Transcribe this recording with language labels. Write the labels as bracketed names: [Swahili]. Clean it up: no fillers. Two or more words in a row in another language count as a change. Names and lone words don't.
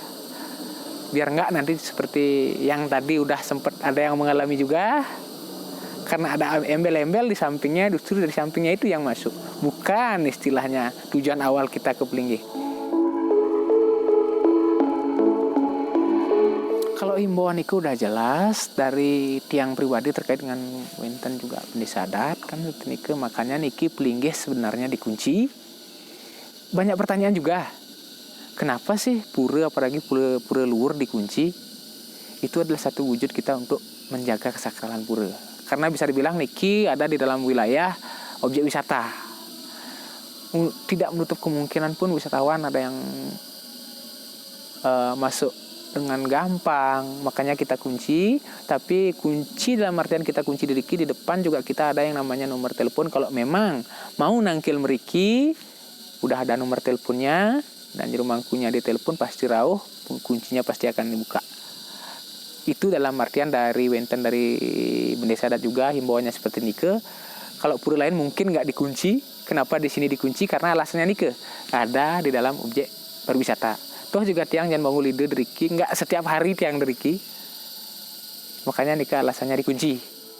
[Indonesian] Biar enggak nanti seperti yang tadi udah sempat ada yang mengalami juga, karena ada embel-embel di sampingnya, justru dari sampingnya itu yang masuk, bukan istilahnya tujuan awal kita ke Pelinggih. Kalau himbauan itu udah jelas dari tiang pribadi terkait dengan wenten juga pendesa adat kan niki, makanya niki Pelinggih sebenarnya dikunci. Banyak pertanyaan juga. Kenapa sih pura, apalagi pura luhur dikunci? Itu adalah satu wujud kita untuk menjaga kesakralan pura. Karena bisa dibilang niki ada di dalam wilayah objek wisata. Tidak menutup kemungkinan pun wisatawan ada yang masuk dengan gampang, makanya kita kunci. Tapi kunci dalam artian kita kunci diri di depan juga kita ada yang namanya nomor telepon. Kalau memang mau [Balinese] nangkil meriki, [Indonesian] udah ada nomor teleponnya dan jero mangkunya di telepon pasti rauh, kuncinya pasti akan dibuka. Itu dalam artian dari wenten dari Bendesa Adat juga himbauannya seperti nike. Kalau pura lain mungkin nggak dikunci. Kenapa di sini dikunci? Karena alasannya nike ada di dalam objek pariwisata. Toh juga tiang Jan Bangun Lider deriki nggak setiap hari [Balinese] tiang deriki. [Indonesian] Makanya nikah alasannya dikunci.